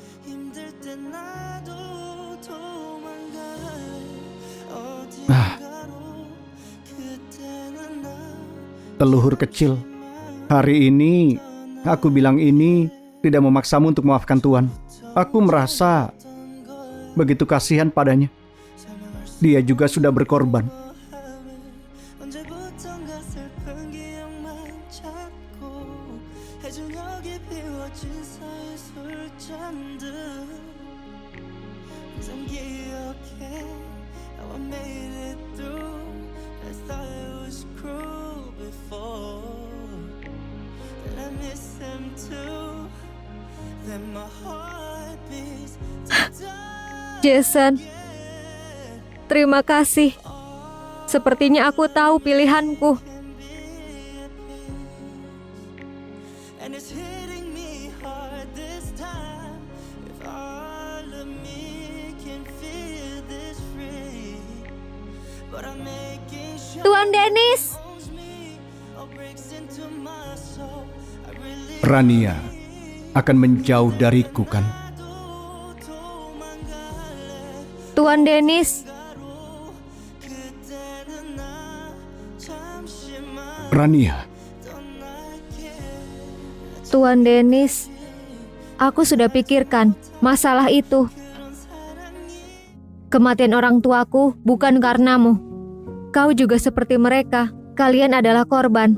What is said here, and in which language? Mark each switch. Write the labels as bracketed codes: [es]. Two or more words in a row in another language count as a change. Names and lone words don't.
[id] Leluhur kecil, hari ini aku bilang ini tidak memaksamu untuk memaafkan Tuan. Aku merasa begitu kasihan padanya. Dia juga sudah berkorban. [ko] 언제부턴가 슬픈 기억만 찾고 해질녘에 비워진 서의 술잔들 항상 기억해 [en] how I made it through. I thought it was cruel before, that I miss him too, then my heart beats to die. [id] Jason, terima kasih. Sepertinya aku tahu pilihanku. [en] And it's hitting me hard this time. If all of me can feel this free, but I'm making sure [id] Tuan Dennis, [en] owns me or breaks into my soul. I really [id] Rania akan menjauh dariku kan? Tuan Dennis, [ko] 그때는 나 잠시만 [id] Rania, Tuan Dennis, aku sudah pikirkan masalah itu. Kematian orang tuaku bukan karenamu. Kau juga seperti mereka, kalian adalah korban.